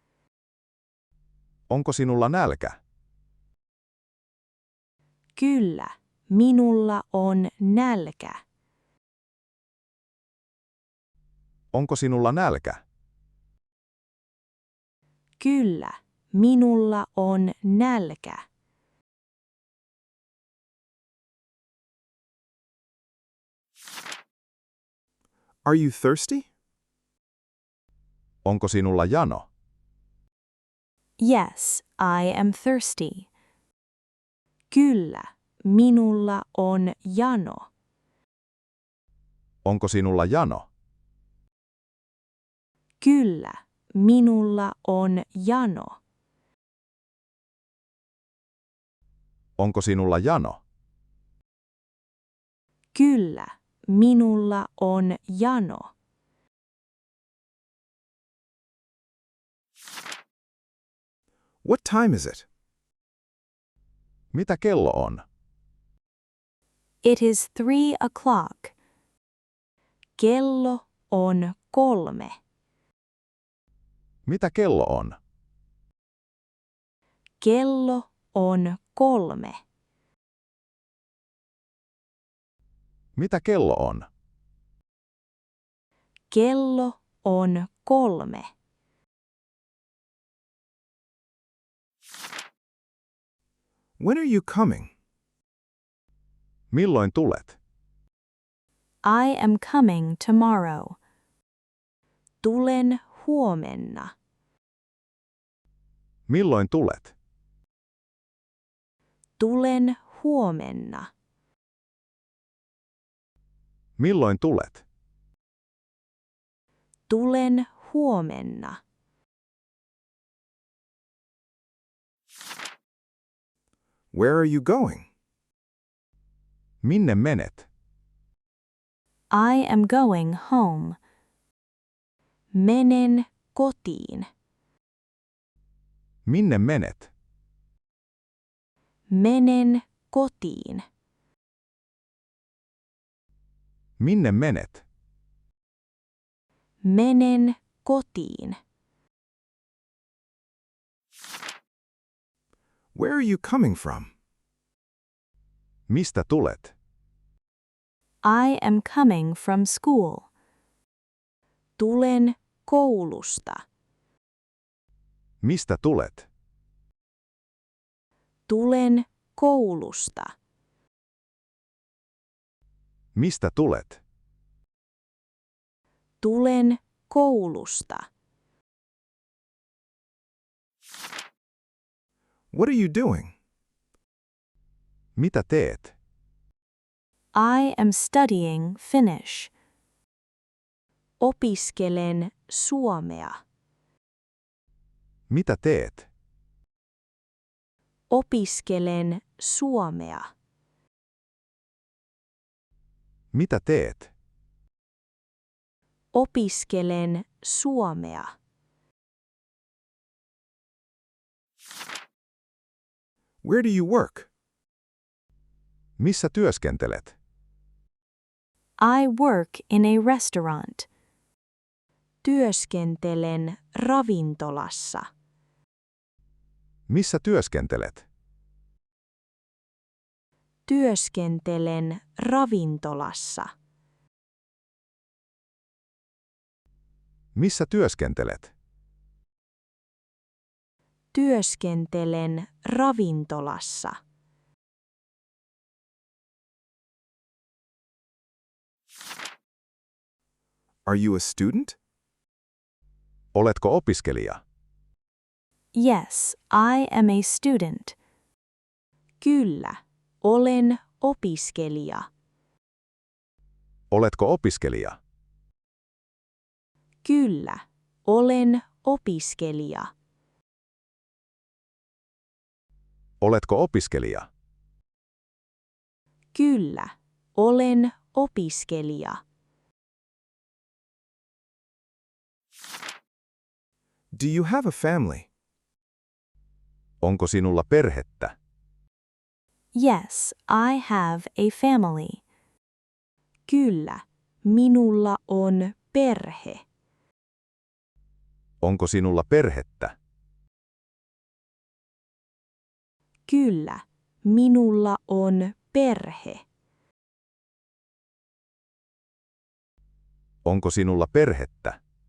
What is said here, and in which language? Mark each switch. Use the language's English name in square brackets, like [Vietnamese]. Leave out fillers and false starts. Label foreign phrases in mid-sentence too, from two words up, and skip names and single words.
[Finnish] Onko sinulla nälkä? Kyllä, minulla on nälkä. Onko sinulla nälkä? Kyllä, minulla on nälkä. [English] Are you thirsty? [Finnish] Onko sinulla jano? [English] Yes, I am thirsty. [Finnish] Kyllä, minulla on jano. Onko sinulla jano? Kyllä, minulla on jano. Onko sinulla jano? Kyllä, minulla on jano. [English] What time is it? [Finnish] Mitä kello on? [English] It is 3 o'clock. [Finnish] Kello on 3. Mitä kello on? Kello on 3. Mitä kello on? Kello on 3. [English] When are you coming? [Finnish] Milloin tulet? [English] I am coming tomorrow. [Finnish] Tulen huomenna. Milloin tulet? Tulen huomenna. Milloin tulet? Tulen huomenna. [English] Where are you going? [Finnish] Minne menet? [English] I am going home. [Finnish] Menen kotiin. Minne menet? Menen kotiin. Minne menet? Menen kotiin. [English] Where are you coming from? [Finnish] Mistä tulet? [English] I am coming from school. [Finnish] Tulen koulusta. Mistä tulet? Tulen koulusta. Mistä tulet? Tulen koulusta. [English] What are you doing? [Finnish] Mitä teet? [English] I am studying Finnish. [Finnish] Opiskelen suomea. Mitä teet? Opiskelen suomea. Mitä teet? Opiskelen suomea. [English] Where do you work? [Finnish] Missä työskentelet? [English] I work in a restaurant. [Finnish] Työskentelen ravintolassa. Missä työskentelet? Työskentelen ravintolassa. Missä työskentelet? Työskentelen ravintolassa. [English] Are you a student? [Finnish] Oletko opiskelija? [English] Yes, I am a student. [Finnish] Kyllä, olen opiskelija. Oletko opiskelija? Kyllä, olen opiskelija. Oletko opiskelija? Kyllä, olen opiskelija. [English] Do you have a family? [Finnish] Onko sinulla perhettä? [English] Yes, I have a family. [Finnish] Kyllä, minulla on perhe. Onko sinulla perhettä? Kyllä, minulla on perhe. Onko sinulla perhettä?